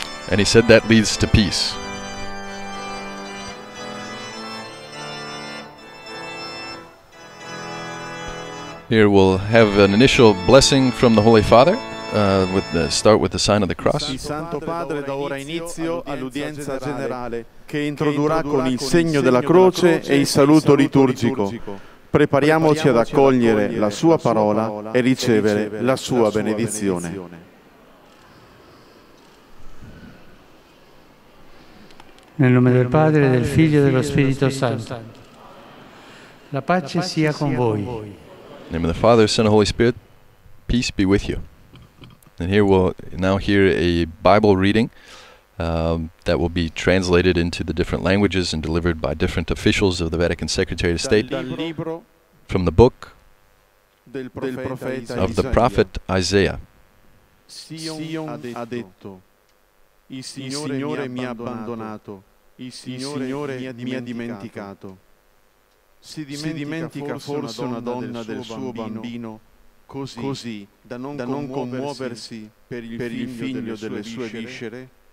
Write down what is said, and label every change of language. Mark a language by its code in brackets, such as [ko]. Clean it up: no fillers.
[en] And he said that leads to peace. Here we'll have an initial blessing from the Holy Father. Start with the sign of the cross. [it] Il Santo Padre dà ora inizio all'udienza generale che introdurrà con il segno della croce e il saluto liturgico. Prepariamoci ad accogliere la sua parola e ricevere la sua benedizione. Nel nome del Padre, del Figlio e dello Spirito Santo. La pace sia con voi. [en] In the name of the Father, Son, and Holy Spirit, peace be with you. And here we'll now hear a Bible reading that will be translated into the different languages and delivered by different officials of the Vatican Secretary of State from the book of the prophet Isaiah. [it] Sion ha detto, il Signore mi ha abbandonato, il Signore mi ha dimenticato. Si dimentica forse una donna del suo bambino così da non commuoversi per il figlio delle sue viscere?